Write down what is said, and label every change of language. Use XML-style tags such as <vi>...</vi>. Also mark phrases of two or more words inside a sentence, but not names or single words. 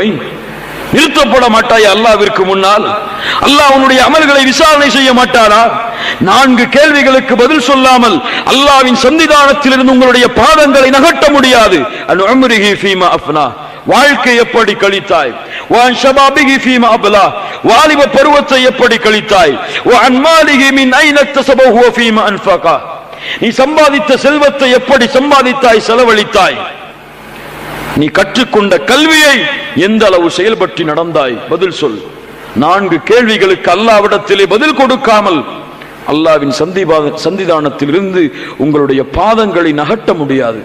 <ta>நிறுத்தப்பட மாட்டாய் அல்லாஹ்விற்கு முன்னால்? அல்லாஹ் உன்னுடைய அமல்களை விசாரணை செய்ய மாட்டாரா? 4 கேள்விகளுக்கு பதில் சொல்லாமல் அல்லாஹ்வின் சன்னிதானத்தில் இருந்து உங்களுடைய பாதங்களை நகட்ட முடியாது.</ta> <ar>عن عمره فيما أفناه,</ar> <ta>வாழ்க்கை எப்படி கழித்தாய்,</ta> <ar>وعن شبابه فيما أبلى</ar> <ta>வாலிப பருவத்தை எப்படி கழித்தாய்,</ta> <ar>وعن ماله من أين اكتسبه وفيما أنفقه</ar> <ta>நீ சம்பாதித்த செல்வத்தை எப்படி சம்பாதித்தாய், செலவழித்தாய், நீ கற்றுக்கொண்ட கல்வியை எந்த அளவு செயல்பட்டு நடந்தாய், பதில் சொல். 4 கேள்விகளுக்கு அல்லாஹ்விடத்திலே பதில் கொடுக்காமல் அல்லாஹ்வின் சந்திதானத்திலிருந்து உங்களுடைய பாதங்களை நகட்ட முடியாது.</ta>